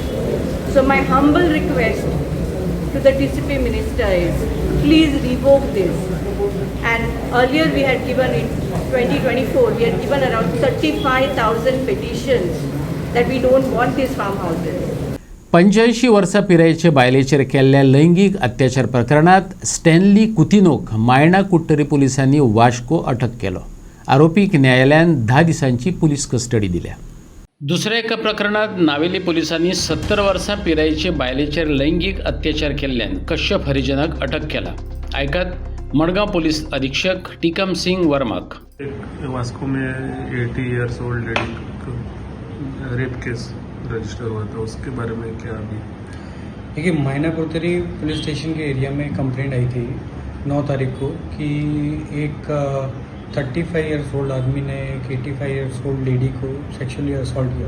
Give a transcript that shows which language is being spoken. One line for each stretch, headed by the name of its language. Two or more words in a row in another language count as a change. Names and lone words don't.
English: So my humble request to the TCP minister is, please revoke this. And earlier we had given in 2024, we had given around 35,000 petitions that we don't want these farmhouses.
Konkani: 85 वर्सां पिरायेचे बायलेचेर केल्ल्या लैंगीक अत्याचार प्रकरणात स्टॅन्ली कुतिनोक मायणा कुट्टरी पुलिसांनी वास्को अटक केलो. आरोपीक न्यायालयान 10 दिसांची पुलीस कस्टडी दिल्या. दुसऱ्या एका प्रकरणात नावेली पोलिसांनी 70 वर्सां पिरायेचे बायलेचेर लैंगिक अत्याचार केल्ल्यान कश्यप हरिजनाक अटक केला. ऐकात मडगांव पुलिस अधीक्षक टीकम सिंह वर्माक.
Hindi: वास्को में 80
English: years old lady rape case register
Hindi: हुआ था, उसके बारे में क्या अभी? देखिए, मैनापुरतरी पुलिस स्टेशन के एरिया में कंप्लेंट आई थी 9 तारीख को कि एक 35
English: years old
Hindi: आदमी ने एक 85
English: years old lady
Hindi: को
English: sexually assault
Hindi: किया.